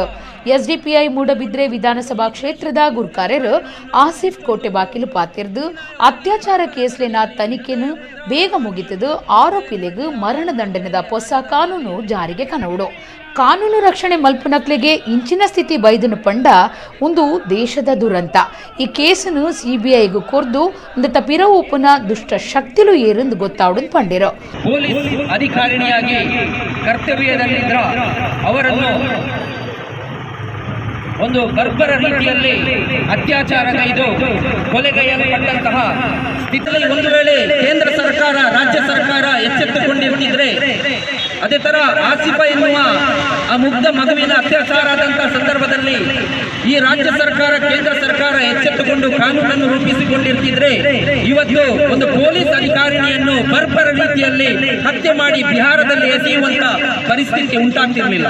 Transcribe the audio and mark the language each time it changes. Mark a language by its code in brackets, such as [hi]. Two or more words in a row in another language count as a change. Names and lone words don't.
[tcy] ಎಸ್ಡಿಪಿಐ ಮೂಡಬಿದ್ರೆ ವಿಧಾನಸಭಾ ಕ್ಷೇತ್ರದ ಗುರ್ಕಾರ್ಯರು ಆಸಿಫ್ ಕೋಟೆ ಬಾಕಿಲು ಪಾತಿರ್ದು ಅತ್ಯಾಚಾರ ಕೇಸ್ಲಿನ ತನಿಖೆನು ಬೇಗ ಮುಗಿತದು, ಆರೋಪಿಲೆಗೂ ಮರಣ ದಂಡನೆದ ಹೊಸ ಕಾನೂನು ಜಾರಿಗೆ ಕನವುಡು. ಕಾನೂನು ರಕ್ಷಣೆ ಮಲ್ಪುನಕ್ಲೆಗೆ ಇಂಚಿನ ಸ್ಥಿತಿ ಬೈದನು ಪಂಡ ಒಂದು ದೇಶದ ದುರಂತ. ಈ ಕೇಸನ್ನು ಸಿಬಿಐಗೂ ಕೊರ್ದು ಒಂದಟ ಪಿರವು ಉಪನ ದುಷ್ಟ ಶಕ್ತಿಲು ಏರೆಂದು ಗೊತ್ತಾವಡು ಪಂಡಿರೋ. [kn] ಪೊಲೀಸ್ ಅಧಿಕಾರಿಣಿಯಾಗಿ ಕರ್ತವ್ಯದಲ್ಲಿದ್ರ ಅವರನ್ನು ಒಂದು ಬರ್ಬರ ರೀತಿಯಲ್ಲಿ ಅತ್ಯಾಚಾರಗೈದು ಕೊಲೆಗೈಯಲ್ಪಟ್ಟಂತಹ ಸ್ಥಿತಿಯಲ್ಲಿ ಒಂದು ವೇಳೆ ಕೇಂದ್ರ ಸರ್ಕಾರ, ರಾಜ್ಯ ಸರ್ಕಾರ ಎಚ್ಚೆತ್ತುಕೊಂಡಿರ್ತಿದ್ರೆ, ಅದೇ ತರ ಆಸಿಫಾ ಎನ್ನುವ ಆ ಮುಗ್ಧ ಮಗುವಿನ ಅತ್ಯಾಚಾರ ಆದಂತಹ ಸಂದರ್ಭದಲ್ಲಿ ಈ ರಾಜ್ಯ ಸರ್ಕಾರ, ಕೇಂದ್ರ ಸರ್ಕಾರ ಎಚ್ಚೆತ್ತುಕೊಂಡು ಕಾನೂನನ್ನು ರೂಪಿಸಿಕೊಂಡಿರ್ತಿದ್ರೆ ಇವತ್ತು ಒಂದು ಪೊಲೀಸ್ ಅಧಿಕಾರಿಣಿಯನ್ನು ಬರ್ಬರ ರೀತಿಯಲ್ಲಿ ಹತ್ಯೆ ಮಾಡಿ ಬಿಹಾರದಲ್ಲಿ ಎಸೆಯುವಂತ ಪರಿಸ್ಥಿತಿ ಉಂಟಾಗ್ತಿರಲಿಲ್ಲ.